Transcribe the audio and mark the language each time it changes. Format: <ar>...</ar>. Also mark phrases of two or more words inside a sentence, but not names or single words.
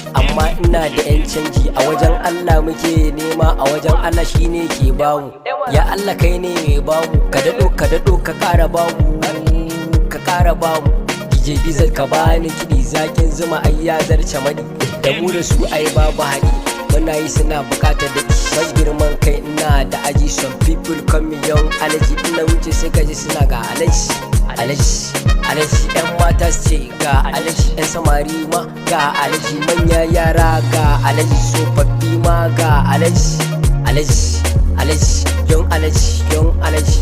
<ha>Amma ina da yan canji, a wajen Allah muke nema, a wajen Allah shi ne ke bamu. Ya Allah kai ne mai bamu, ka daɗo, ka daɗo, ka ƙara bamu, ka ƙara bamu. D J Bizet ka bani kiɗi, zakin zuma ai ya zarce mani. Da mu da su ai babu haɗi. Muna yi suna bukatar da ban girman kai ina da aji.</ha> <en>Some people call me young Alhaji.</en> <ha>In na wuce sai ka ji suna ga Alhaji, Alhaji, Alhaji. Yan mata su ce ga Alhaji, yan samari ma ga Alhaji, manya yara ga Alhaji, tsofaffi ma ga Alhaji. Alhaji, Alhaji, young Alhaji, young Alhaji.</ha>